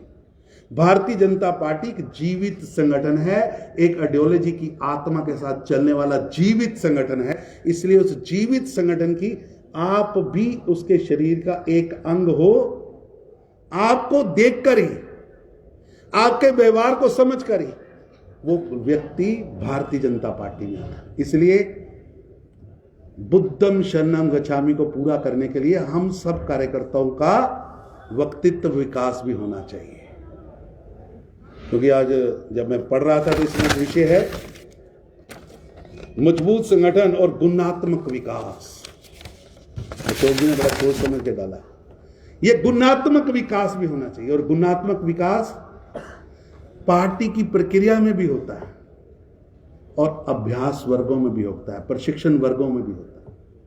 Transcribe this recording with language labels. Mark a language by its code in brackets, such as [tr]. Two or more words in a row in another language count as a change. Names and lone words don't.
[hi] भारतीय जनता पार्टी एक जीवित संगठन है, एक आइडियोलॉजी की आत्मा के साथ चलने वाला जीवित संगठन है। इसलिए उस जीवित संगठन की आप भी उसके शरीर का एक अंग हो। आपको देखकर ही, आपके व्यवहार को समझकर ही वो व्यक्ति भारतीय जनता पार्टी में आता है। इसलिए [pi] बुद्धम शरणम गच्छामि [hi] को पूरा करने के लिए हम सब कार्यकर्ताओं का व्यक्तित्व विकास भी होना चाहिए। क्योंकि आज जब मैं पढ़ रहा था तो इसमें विषय है मजबूत संगठन और गुणात्मक विकास। अशोक जी ने बड़ा सोच समझ के डाला। यह गुणात्मक विकास भी होना चाहिए, और गुणात्मक विकास पार्टी की प्रक्रिया में भी होता है और अभ्यास वर्गों में भी होता है, प्रशिक्षण वर्गों में भी होता है।